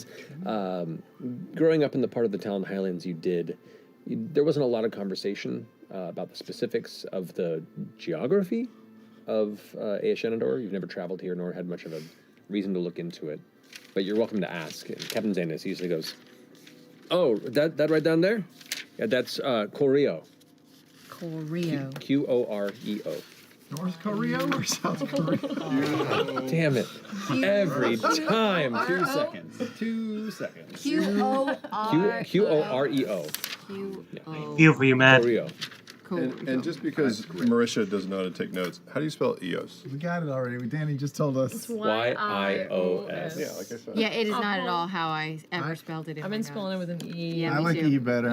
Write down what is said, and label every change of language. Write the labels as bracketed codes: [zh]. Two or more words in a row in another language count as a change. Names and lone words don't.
[en] Growing up in the part of the Talon Highlands there wasn't a lot of conversation about the specifics of the geography of Ashanador. You've never traveled here nor had much of a reason to look into it, but you're welcome to ask. And Captain Xandus usually goes, "Oh, that right down there? Yeah, that's Koreo. Koreo. Q-O-R-E-O. North Korea or South Korea? Damn it. Every time. 2 seconds. 2 seconds. Q-O-R-E-O. Q-O-R-E-O. Feel for you, man. Koreo. And just because Marisha doesn't know how to take notes, how do you spell EOS? We got it already. Danny just told us. It's Y-I-O-S. Yeah, like I said. Yeah, it is not at all how I ever spelled it. I've been spelling it with an E. Yeah, I me like too. E better.